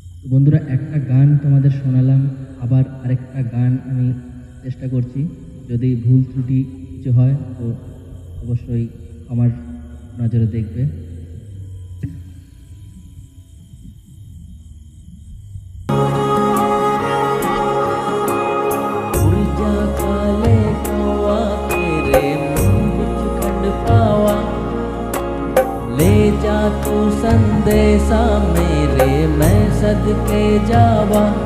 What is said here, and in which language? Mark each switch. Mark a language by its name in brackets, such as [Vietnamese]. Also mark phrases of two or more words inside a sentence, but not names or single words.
[Bangla] বন্ধুরা, একটা গান তোমাদের শোনালাম, আবার আরেকটা গান আমি চেষ্টা করছি। যদি ভুল ত্রুটি কিছু হয় তো অবশ্যই আমার নজরে দেখবে। [Punjabi] ਊਰਜਾ ਕਾਲੇ ਕੌਆ ਤੇਰੇ ਮੂੰਹ ਵਿਚ ਖੰਡ ਪਾਵਾਂ, ਲੈ ਜਾ ਤੂ ਸੰਦੇਸਾ ਮੇਰੇ ਮੈਂ ਸਦਕੇ ਜਾਵਾਂ।